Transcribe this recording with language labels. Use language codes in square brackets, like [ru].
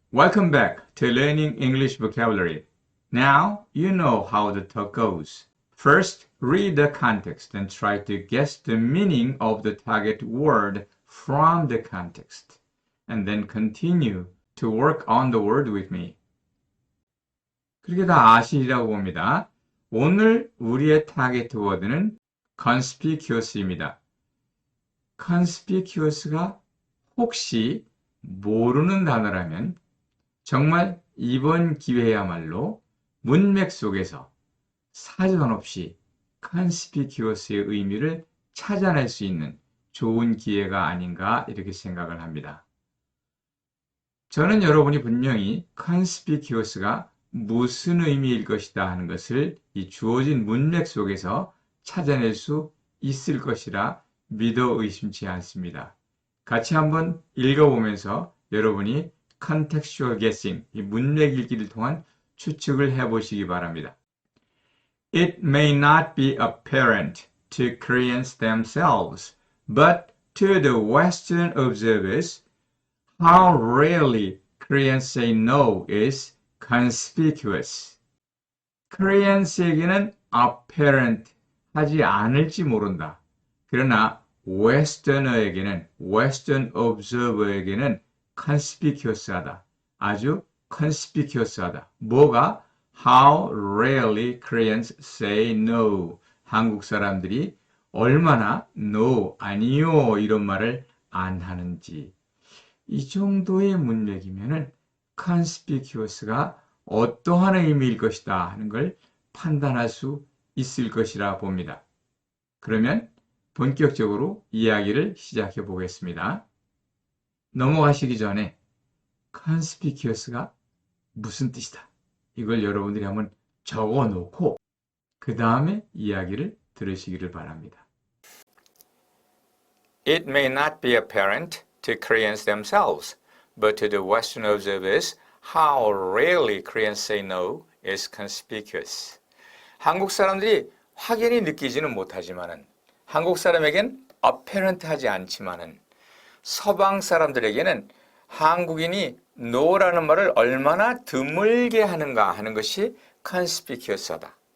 [en] Welcome back to Learning English Vocabulary. Now you know how the talk goes. First, read the context and try to guess the meaning of the target word from the context. And then continue to work on the word with me. [ko] 그렇게 다 아시리라고 봅니다. 오늘 우리의 타겟 워드는 conspicuous입니다. conspicuous가 혹시 모르는 단어라면 정말 이번 기회야말로 문맥 속에서 사전 없이 conspicuous의 의미를 찾아낼 수 있는 좋은 기회가 아닌가 이렇게 생각을 합니다. 저는 여러분이 분명히 conspicuous가 무슨 의미일 것이다 하는 것을 이 주어진 문맥 속에서 찾아낼 수 있을 것이라 믿어 의심치 않습니다. 같이 한번 읽어보면서 여러분이 contextual guessing, 이 문맥 읽기를 통한 추측을 해보시기 바랍니다. [en] It may not be apparent to Koreans themselves, but to the Western observers, how rarely Koreans say no is conspicuous. [ko] Koreans에게는 apparent 하지 않을지 모른다. 그러나 웨스터너에게는, 웨스턴 observer에게는 conspicuous하다. 아주 conspicuous하다. 뭐가? [en] How rarely Koreans say no. [ko] 한국 사람들이 얼마나 no, 아니요 이런 말을 안 하는지. 이 정도의 문맥이면은 conspicuous가 어떠한 의미일 것이다 하는 걸 판단할 수 있을 것이라 봅니다. 그러면 본격적으로 이야기를 시작해 보겠습니다. 넘어가시기 전에 conspicuous가 무슨 뜻이다. 이걸 여러분들이 한번 적어 놓고 그 다음에 이야기를 들으시기를 바랍니다. [en] It may not be apparent to Koreans themselves, but to the Western observers, how rarely Koreans say no is conspicuous. [ko] 한국 사람들이 확연히 느끼지는 못하지만은 한국 사람에겐 apparent하지 않지만은 서방 사람들에게는 한국인이 no라는 말을 얼마나 드물게 하는가 하는 것이 conspicuous하다.